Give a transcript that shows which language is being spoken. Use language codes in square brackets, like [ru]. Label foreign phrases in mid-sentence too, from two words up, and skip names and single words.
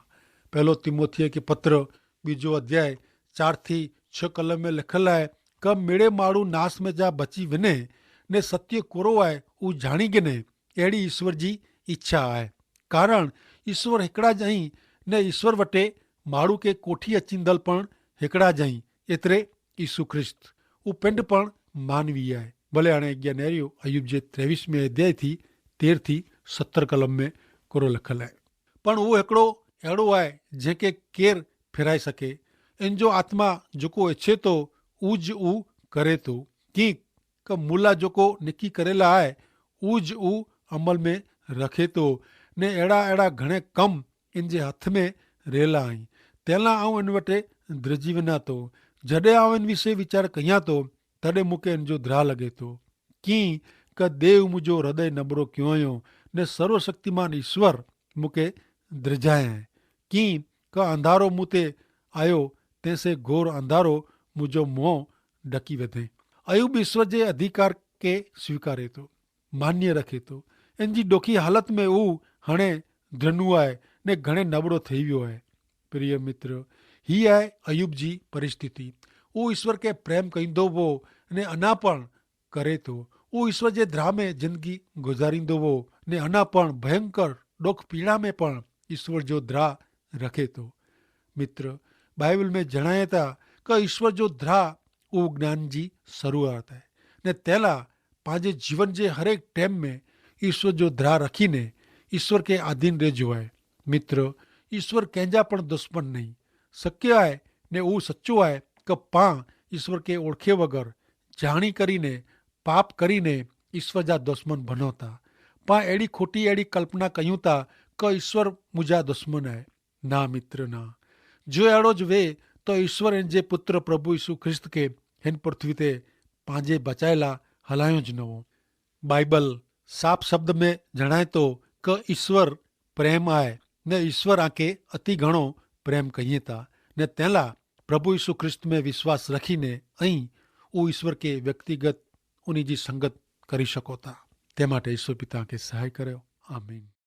[kfr] पहलो तिमोथी के पत्र 2 अध्याय 4-6 कलम में लिखल है क मेड़े माड़ू नाश में जा बची विने ने सत्य कोरो है ऊ जाणी गिने एड़ी ईश्वर जी इच्छा है। कारण ईश्वर हिकड़ा जई ने ईश्वर वटे माड़ू के कोठी अचींदल पण हिकड़ा जई, एतरे ईसु ख्रिस्त ऊ पिंड पण मानवीय है। भले हाणे अॻियां नेरियो अयुब जे 23वें अध्याय थी 13-17 कलम में कोरो लिखल है। पण वो हिकड़ो अहिड़ो आहे जंहिंखे केर फिराए सके। इन जो आत्मा जेको इच्छे तो ऊज ऊ करे तो, की क मुला जेको निकी करेला है ऊज ऊ अमल में रखे तो ने अहिड़ा अहिड़ा घणे कम इन जे हथ में रेला आई। तेला आऊं इन वटे द्रजी वञा तो, जॾहिं आऊं इन विषय वीचार कयां तो तॾहिं मूंखे इन जो द्राह लॻे तो की क देव मुंहिंजो हृदय नबरो क्यों आयो ने सर्वशक्तिमान ईश्वर मूंखे द्रजाए की क अंधारो मूं ते आयो तंहिंसे घोर अंधारो मुंहिंजो मुंहुं ढकी वधे। अयुब ईश्वर जे अधिकार के स्वीकारे तो, मान्य रखे तो। इन जी ॾोखी हालत में हू हाणे धनु आहे ने घणे नबड़ो थी वियो आहे। प्रिय मित्र ही आहे अयुब जी परिस्थिति। हू ईश्वर के प्रेम कईंदो हो ने अञा पण करे तो। हू ईश्वर जे द्राह में जिंदगी गुज़ारींदो हो ने अञा पण भयंकर ॾोख पीड़ा में पण ईश्वर जो द्राह रखे तो। मित्र बाइबल में जणाए था क ईश्वर जो द्राह उहो ज्ञान जी शुरुआत है ने तेला पंहिंजे जीवन जे हरेक टाइम में ईश्वर जो द्राह रखीने ईश्वर के अधीन रहिजो है। मित्र ईश्वर कंहिंजा पण दुश्मन नहीं, शक्य है ने उहो सच्चो है क पां ईश्वर के ओळखे वगर जाणी करीने पाप करीने ईश्वर जा दुश्मन बनो था। पां अहिड़ी खोटी अहिड़ी कल्पना कयूं था क ईश्वर मुंहिंजा दुश्मन है। ना मित्र ना, जो अहिड़ो ज वे तो ईश्वर इन जे पुत्र प्रभु यीशु ख्रिस्त के हिन पृथ्वी ते पंहिंजे बचाए ला हलायो ज न हो। बाइबल साफ शब्द में जणाए तो क ईश्वर प्रेम आहे ने ईश्वर आके अति घणो प्रेम कईं था ने तेला प्रभु यीशु ख्रिस्त में विश्वास रखीने ऐं उहो ईश्वर के व्यक्तिगत उन्हीं जी संगत करी सको था। ते माटे ईश्वर पिता के सहाय करियो। आमीन।